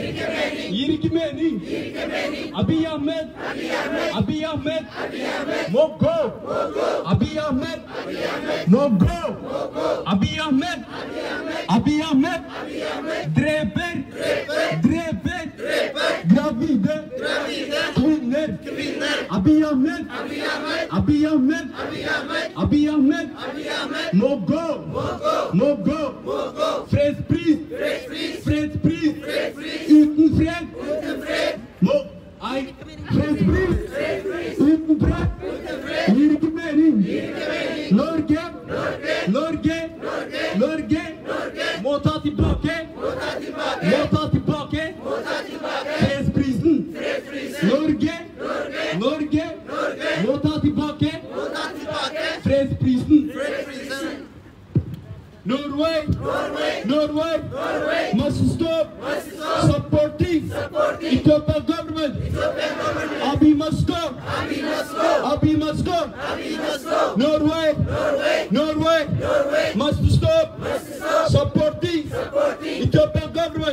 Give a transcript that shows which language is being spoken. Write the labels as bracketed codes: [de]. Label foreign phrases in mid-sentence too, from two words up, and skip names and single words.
[no] Abiy Ahmed må gå. Abiy Ahmed dreper gravide kvinner. Abiy Ahmed. Abiy Ahmed. Abiy Ahmed. Mogo. Fredspriset. Fredspriset. Uten fred. Fredspriset. Uten fred. Gir ikke mening. Norge må ta tilbake. Fredsprisen. Norge må ta tilbake. Fredsprisen. [en] Norway must stop supporting Ethiopian government. Abiy must go. Norway must stop supporting Ethiopian government.